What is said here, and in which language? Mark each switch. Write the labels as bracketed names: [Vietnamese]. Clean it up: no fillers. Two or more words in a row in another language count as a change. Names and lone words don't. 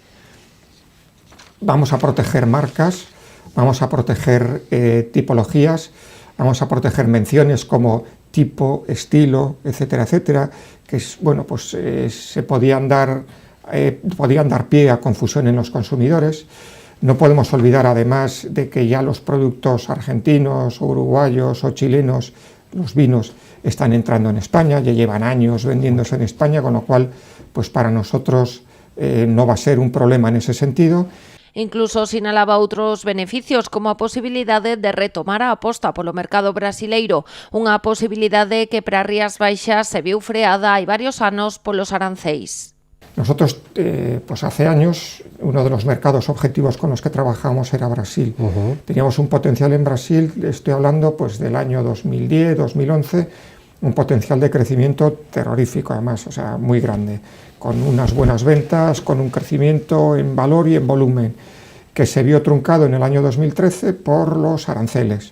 [Spanish] Vamos a proteger marcas, vamos a proteger tipologías, vamos a proteger menciones como tipo, estilo, etcétera, etcétera, que bueno, pues se podían dar pie a confusión en los consumidores. No podemos olvidar además de que ya los productos argentinos, uruguayos o chilenos, los vinos, están entrando en España, ya llevan años vendiéndose en España, con lo cual pues para nosotros no va a ser un problema en ese sentido. [Galician] Incluso sinalaba outros beneficios, como a posibilidade de retomar a aposta polo mercado brasileiro, unha posibilidade que para Rías Baixas se viu freada hai varios anos polos aranceis. [Spanish] Nosotros, pues hace años, uno de los mercados objetivos con los que trabajamos era Brasil. Teníamos un potencial en Brasil, estoy hablando pues del año 2010, 2011, un potencial de crecimiento terrorífico, además, o sea, muy grande, con unas buenas ventas, con un crecimiento en valor y en volumen, que se vio truncado en el año 2013 por los aranceles.